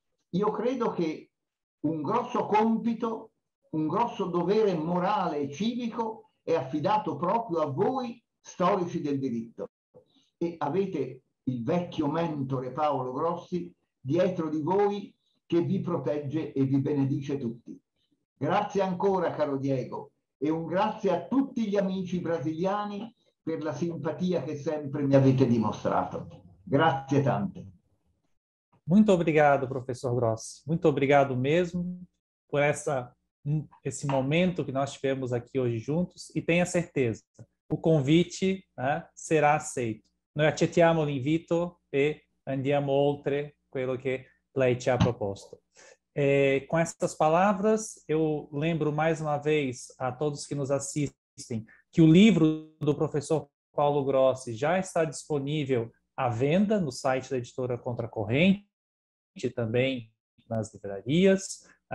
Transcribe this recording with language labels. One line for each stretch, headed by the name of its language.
Italian: Io credo che un grosso compito, un grosso dovere morale e civico è affidato proprio a voi storici del diritto e avete il vecchio mentore Paolo Grossi dietro di voi che vi protegge e vi benedice tutti. Grazie ancora, caro Diego, e un grazie a tutti gli amici brasiliani per la simpatia che sempre mi avete dimostrato. Grazie tante.
Portuguese: Muito obrigado, professor Grossi. Muito obrigado mesmo por esse momento que nós tivemos aqui hoje juntos e tenha certeza, o convite será aceito.
Italian: Noi accettiamo l'invito e andiamo oltre quello che lei ci ha proposto.
Portuguese: Com essas palavras, eu lembro mais uma vez a todos que nos assistem que o livro do professor Paulo Grossi já está disponível à venda no site da editora Contracorrente, também nas livrarias.